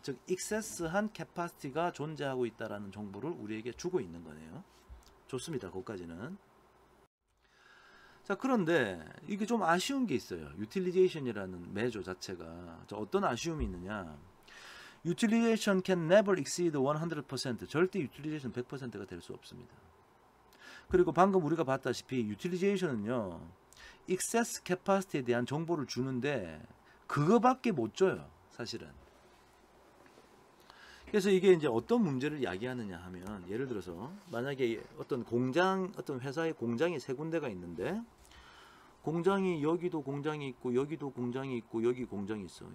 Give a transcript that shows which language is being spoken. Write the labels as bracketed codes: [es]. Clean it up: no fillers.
[ko] 즉 익세스한 캐파시티가 존재하고 있다라는 정보를 우리에게 주고 있는 거네요. 좋습니다. 거기까지는. 자, 그런데 이게 좀 아쉬운 게 있어요. 유틸리제이션이라는 매조 자체가. 자, 어떤 아쉬움이 있느냐? [en] Utilization can never exceed 100%. [ko] 절대 유틸리제이션 100%가 될 수 없습니다. 그리고 방금 우리가 봤다시피 유틸리제이션은요, excess capacity에 대한 정보를 주는데 그거밖에 못 줘요, 사실은. 그래서 이게 이제 어떤 문제를 야기하느냐 하면, 예를 들어서 만약에 어떤 회사의 공장이 세 군데가 있는데, 공장이 여기도 공장이 있고 여기도 공장이 있고 여기 공장이 있어.